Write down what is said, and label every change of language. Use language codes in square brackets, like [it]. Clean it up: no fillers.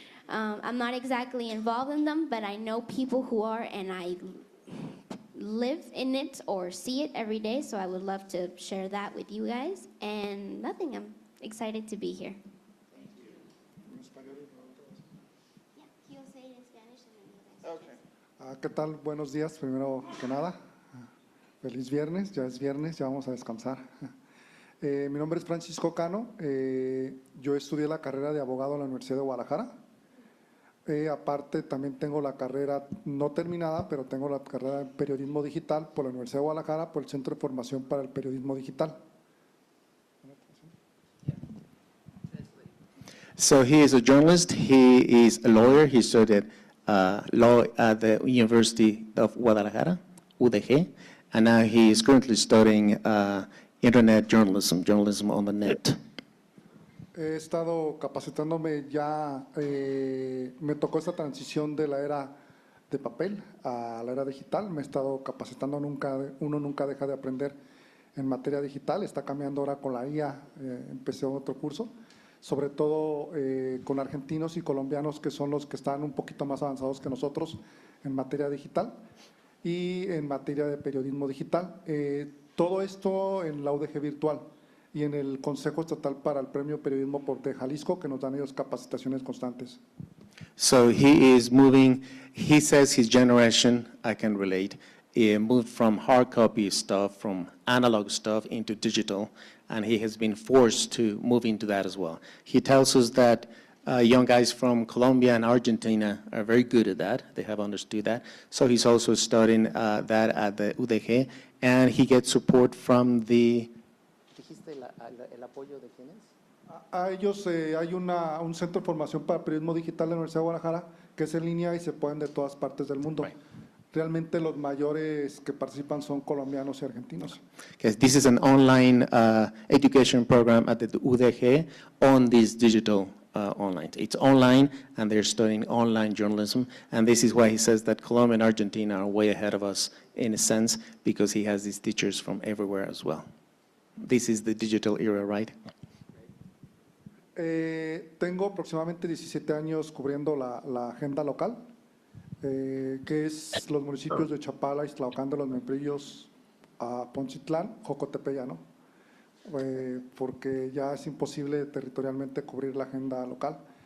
[en] I'm not exactly involved in them, but I know people who are, and I live in it or see it every day, so I would love to share that with you guys. And nothing, I'm excited to be here. Thank you. Yeah, he'll say it in Spanish and then you'll answer. Okay. [es] ¿Qué tal? Buenos días, primero que nada. Feliz viernes, ya es viernes, ya vamos a descansar. Mi nombre es Francisco Cano, yo estudié la carrera de abogado en la Universidad de Guadalajara. Aparte también tengo la carrera no terminada, pero tengo la carrera en periodismo digital por la Universidad de Guadalajara, por el Centro de Formación para el Periodismo Digital. [en] So he is a journalist, he is a lawyer, he studied law at the University of Guadalajara, UDG, and now he is currently studying internet journalism on the net. [es] He estado capacitándome ya, me tocó esta transición de la era de papel a la era digital, me he estado capacitando, uno nunca deja de aprender en materia digital, está cambiando ahora con la IA, empecé otro curso, sobre todo con argentinos y colombianos que son los que están un poquito más avanzados que nosotros en materia digital y en materia de periodismo digital. Todo esto en la UDG virtual y en el Consejo Estatal para el Premio Periodismo de Jalisco, que nos dan ellos capacitaciones constantes. [en] So he is moving, he says his generation, I can relate, moved from hard copy stuff, from analog stuff into digital, and he has been forced to move into that as well. He tells us that young guys from Colombia and Argentina are very good at that. They have understood that. So he's also studying that at the UDG, and he gets support from the... [es] ¿Dijiste el apoyo de quiénes? A ellos hay un centro de formación para periodismo digital de la Universidad de Guadalajara, que es en línea y se pueden de todas partes del mundo. [en] Right. [es] Realmente los mayores que participan son colombianos y argentinos. [en] Because this is an online education program at the UDG on this digital online. It's online, and they're studying online journalism, and this is why he says that Colombia and Argentina are way ahead of us in a sense, because he has these teachers from everywhere as well. This is the digital era, right? [es] Tengo aproximadamente 17 años cubriendo la agenda local, que es los municipios de Chapala, Ixtlahuacán de los Membrillos, a Poncitlán, Jocotepeyano, porque ya es imposible territorialmente cubrir la agenda local.